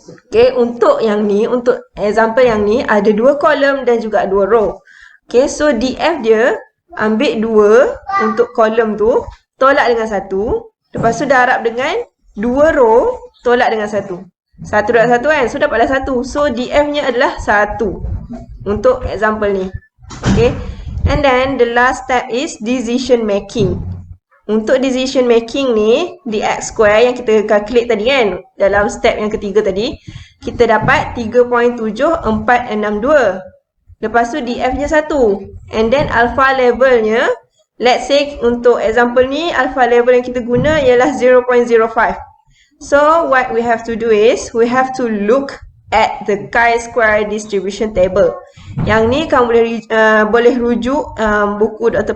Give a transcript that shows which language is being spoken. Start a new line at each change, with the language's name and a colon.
Malay: Okay, untuk yang ni, untuk example yang ni ada 2 kolom dan juga 2 row. Okay, so DF dia ambil 2 untuk kolom tu, tolak dengan 1. Lepas tu darab dengan 2 row, tolak dengan 1. 1 darab 1 kan, so dapatlah 1. So DF nya adalah 1 untuk example ni.
English: Okay, and then the last step is decision making.
Malay: Untuk decision making ni, di X square yang kita calculate tadi kan, dalam step yang ketiga tadi, kita dapat 3.7462. Lepas tu DF nya 1.
English: And then
Malay: alpha levelnya,
English: let's say
Malay: untuk example ni, alpha level yang kita guna ialah 0.05.
English: So, what we have to do is, we have to look at the chi-square distribution table.
Malay: Yang ni kamu boleh rujuk buku Dr.